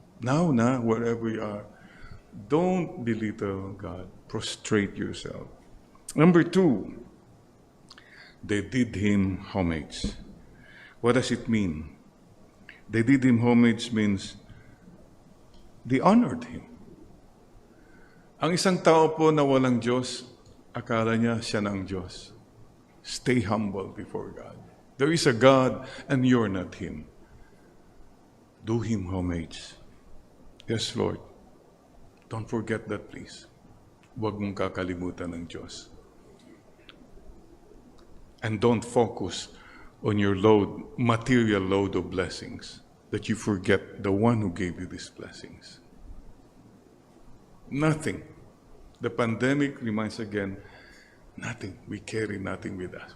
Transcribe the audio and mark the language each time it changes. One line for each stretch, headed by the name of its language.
English: Now na, wherever you are, don't belittle God. Prostrate yourself. Number 2, they did Him homage. What does it mean? They did Him homage means they honored Him.
Filipino: Ang isang tao po na walang Diyos, akala niya siya na ang Diyos.
English: Stay humble before God. There is a God and you're not Him. Do Him homage. Yes, Lord. Don't forget that, please.
Filipino: Huwag mong kakalimutan ng Diyos.
English: And don't focus on your material load of blessings, that you forget the one who gave you these blessings. Nothing. The pandemic reminds again, nothing. We carry nothing with us.